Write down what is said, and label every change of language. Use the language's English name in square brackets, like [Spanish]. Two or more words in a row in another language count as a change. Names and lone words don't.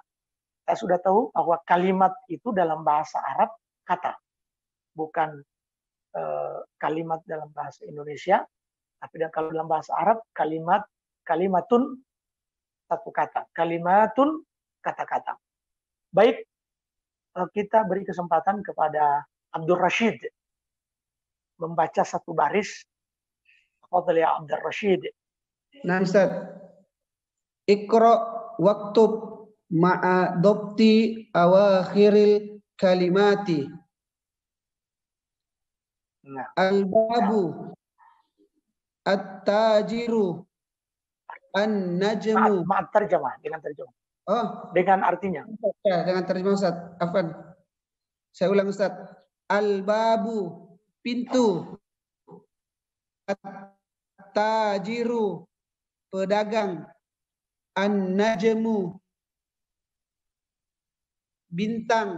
[Indonesian] Kita sudah tahu bahwa kalimat itu dalam bahasa Arab kata, bukan kalimat dalam bahasa Indonesia, tapi kalau dalam bahasa Arab kalimatun satu kata, kalimatun kata-kata. Baik, kita beri kesempatan kepada Abdul Rashid membaca satu baris. [Arabic] Fadhil ya Abdul Rashid. [Indonesian] Nah, Ustaz. [Arabic] Iqra waktub ma'a dhabti awakhiril kalimati. [Indonesian] Nah. [Arabic] Al-babu, at-tajiru, an-najmu. [Indonesian] Maaf, terjemah, dengan terjemah. Oh, dengan artinya. Ya, dengan terjemah Ustaz. Afwan. Saya ulang Ustaz. Al-babu, pintu. At-tajiru, pedagang. An-najmu, bintang.